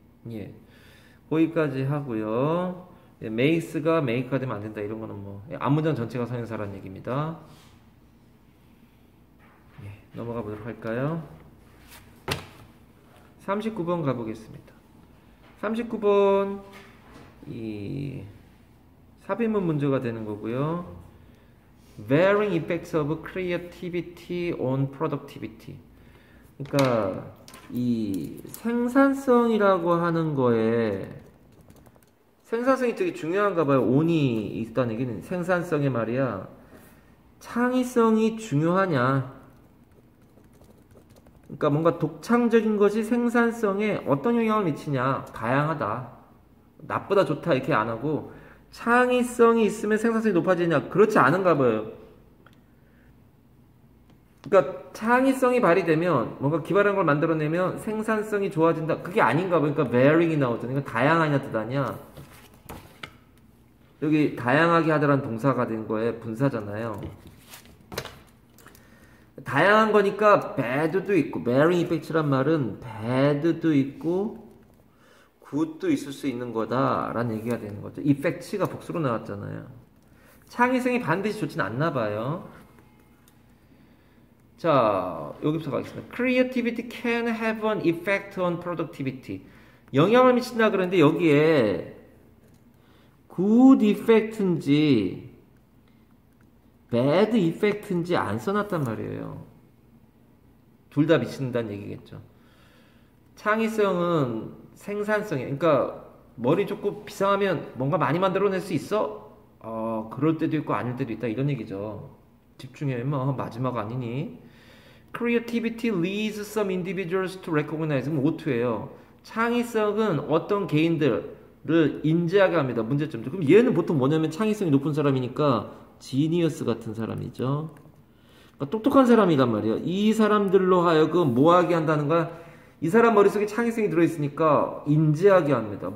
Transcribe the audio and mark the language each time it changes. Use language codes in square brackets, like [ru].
[ko] 예, 거기까지 하고요. 예, 메이스가 메이크가 되면 안 된다 이런 거는 뭐 앞문장 전체가 선행사라는 얘기입니다. 예, 넘어가 보도록 할까요? 39번 가보겠습니다. 39번 이 삽입문 문제가 되는 거고요. [en] Varying effects of creativity on productivity. [ko] 그러니까 이 생산성이라고 하는 거에 생산성이 되게 중요한가 봐요. on이 있다는 얘기는 생산성의 말이야. 창의성이 중요하냐? 그러니까 뭔가 독창적인 것이 생산성에 어떤 영향을 미치냐? 다양하다. 나쁘다 좋다 이렇게 안 하고 창의성이 있으면 생산성이 높아지냐? 그렇지 않은가 봐요. 그러니까 창의성이 발휘되면 뭔가 기발한 걸 만들어내면 생산성이 좋아진다. 그게 아닌가 봐요. 그러니까 varying이 나오잖아요. 그러니까 다양하냐 뜻 아니야. 여기 다양하게 하다라는 동사가 된 거에 분사잖아요. 다양한 거니까 bad도 있고 varying effects 란 말은 bad도 있고 good도 있을 수 있는 거다라는 얘기가 되는 거죠. effects가 복수로 나왔잖아요. 창의성이 반드시 좋지는 않나 봐요. 자, 여기부터 가겠습니다. [en] Creativity can have an effect on productivity. [ko] 영향을 미친다 그러는데 여기에 good effect 인지 bad effect 인지 안 써놨단 말이에요. 둘 다 미친다는 얘기겠죠. 창의성은 생산성이야. 그러니까 머리 좋고 비상하면 뭔가 많이 만들어낼 수 있어? 그럴 때도 있고 아닐 때도 있다 이런 얘기죠. 집중해. 뭐 마지막 아니니? [en] Creativity leads some individuals to recognize. [ko] 그럼 오투예요. 창의성은 어떤 개인들을 인지하게 합니다. 문제점죠. 그럼 얘는 보통 뭐냐면 창의성이 높은 사람이니까 지니어스 같은 사람이죠. 그러니까 똑똑한 사람이란 말이에요. 이 사람들로 하여금 뭐하게 한다는 거야? 이 사람 머릿속에 창의성이 들어있으니까 인지하게 합니다.